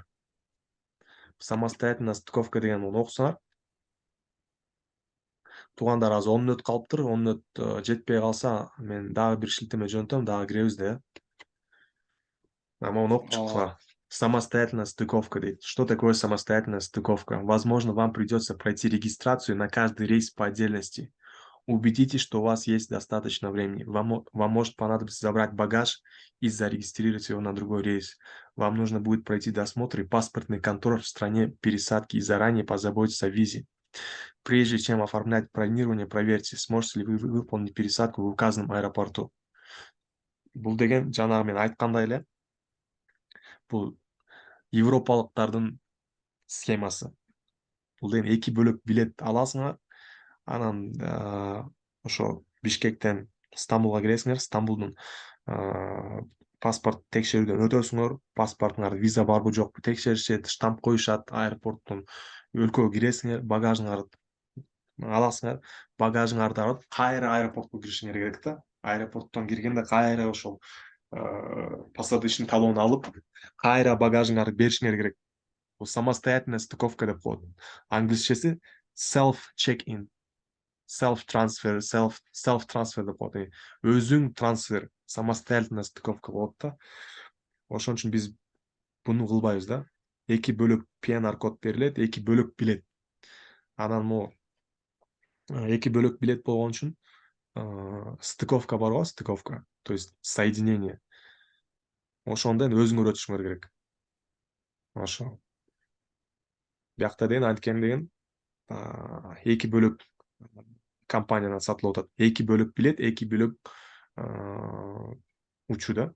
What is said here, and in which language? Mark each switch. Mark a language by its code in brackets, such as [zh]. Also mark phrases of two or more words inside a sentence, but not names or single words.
[ru] Самостоятельная стыковка [ky] деген окусаңар. Туугандар, азыр 10 мүнөт калыптыр. 10 мүнөт жетпей калса, мен дагы бир шилтеме жөнөтөм, дагы киребиз да. Могу окуп чыккыла. [ru] Самостоятельная стыковка [ky] дейт. [ru] Что такое самостоятельная стыковка? Возможно, вам придется пройти регистрацию на каждый рейс по отдельности. Убедитесь, что у вас есть достаточно времени. Вам может понадобиться забрать багаж и зарегистрировать его на другой рейс. Вам нужно будет пройти досмотр и паспортный контроль в стране пересадки и заранее позаботиться о визе. Прежде чем оформлять бронирование, проверьте, сможете ли вы выполнить пересадку в указанном аэропорту. [ky] Бул деген жанагы мен айткандай эле, бул европалыктардын схемасы. Бул деген 2 бөлөк билет аласыңар. Анан ошо Бишкектен Стамбулга киресиңер. Стамбулдун паспорт текшерүүдөн өтөсүңөр, паспортуңарда виза барбы жокпу текшеришет, штамп коюшат аэропорттон, өлкөгө киресиңер, багажыңарды аласыңар, багажыңарды алып кайра аэропортко киришиңер керек да. Аэропорттон киргенде кайра ошол [ru] посадочный талон [ky] алып, кайра багажыңарды беришиңер керек. Бул [ru] самостоятельная стыковка [ky] деп коет. Англисчеси [en] self check in, self transfer, self transfer [ky] деп коет. Өзүң трансфер, [ru] самостоятельная стыковка [ky] болот да. Ошон үчүн биз буну кылбайбыз да. Эки бөлөк PNR код берилет, эки бөлөк билет. Анан могу эки бөлөк билет болгон үчүн стыковка бар го, [ru] стыковка, то есть соединение. [ky] Ошондон өзүңөр өтүшүңөр керек. Ошо. Биякта деген анткени деген эки бөлөк компаниядан сатылып атат. Эки бөлөк билет, эки бөлөк учуу да.